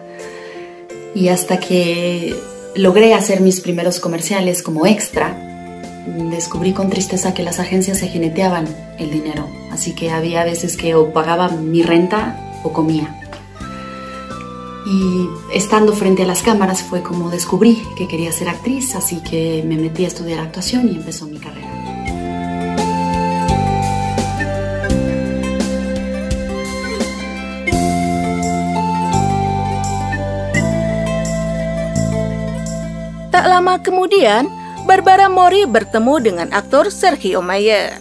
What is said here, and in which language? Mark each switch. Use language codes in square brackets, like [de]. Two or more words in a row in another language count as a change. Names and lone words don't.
[es] Y hasta que logré hacer mis primeros comerciales como extra, descubrí con tristeza que las agencias se jineteaban el dinero. Así que había veces que o pagaba mi renta o comía. Y estando frente a las cámaras fue como descubrí que quería ser actriz, así que me metí a estudiar actuación y empezó mi carrera. [id] Tak lama kemudian, Barbara Mori bertemu dengan aktor Sergio Mayer.